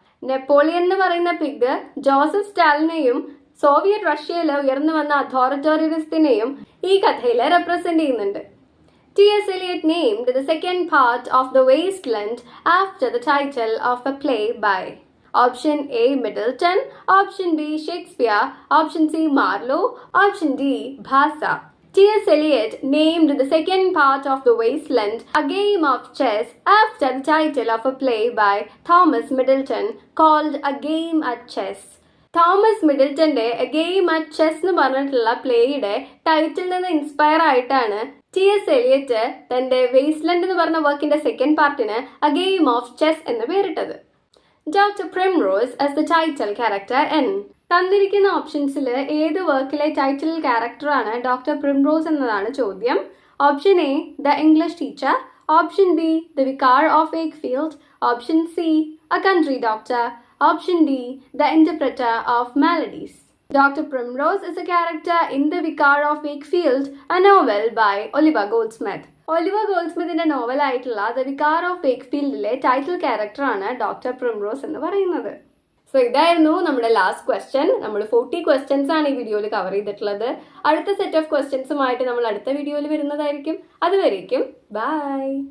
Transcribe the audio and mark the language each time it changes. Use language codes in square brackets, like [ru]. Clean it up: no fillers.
[ml] Napoleon എന്ന് പറയുന്ന pig Joseph സ്റ്റാലിനെയും Soviet റഷ്യയിൽ ഉയർന്നു വന്ന അതോറിറ്റേറിയനിസത്തിനെയും ഈ കഥയിൽ റെപ്രസെന്റ് ചെയ്യുന്നുണ്ട്. [en] T.S. Eliot named the second part of The Wasteland after the title of a play by. Option A Middleton, option B Shakespeare, option C Marlowe, option D Bhasa. T.S. Eliot named the second part of The Wasteland, a game of chess, after the title of a play by Thomas Middleton called A Game at Chess. [ml] Thomas മിഡിൽട്ടന്റെ A game at chess എന്ന് പറഞ്ഞിട്ടുള്ള പ്ലേയുടെ title നിന്ന് inspire ആയിട്ടാണ് T.S. Eliot തന്റെ വേസ്റ്റ്ലൻഡ് എന്ന് പറഞ്ഞ വർക്കിന്റെ second പാർട്ടിന് A game of chess എന്ന് പേരിട്ടത്. [en] Doctor Primrose as the title character എൻ. [ml] തന്നിരിക്കുന്ന ഓപ്ഷൻസിൽ ഏത് വർക്കിലെ ടൈറ്റിൽ ക്യാരക്ടറാണ് ഡോക്ടർ പ്രിംറോസ് എന്നതാണ് ചോദ്യം. Option A the English teacher, option B the vicar of Wakefield, option C A country doctor, [en] Option D, the interpreter of melodies. Dr. Primrose is a character in The Vicar of Wakefield, a novel by Oliver Goldsmith. [ml] Oliver ഗോൾഡ്സ്മിത്തിന്റെ നോവലായിട്ടുള്ള the vicar of വേക്ക്ഫീൽഡിലെ title ക്യാരക്ടറാണ് doctor primrose എന്ന് പറയുന്നത്. So ഇതായിരുന്നു നമ്മുടെ last question. നമ്മൾ 40 questions ആണ് ഈ വീഡിയോയിൽ cover ചെയ്തിട്ടുള്ളത്. അടുത്ത സെറ്റ് ഓഫ് ക്വസ്റ്റ്യൻസുമായിട്ട് നമ്മൾ അടുത്ത വീഡിയോയിൽ വരുന്നതായിരിക്കും. അതുവരേക്കും ബൈ.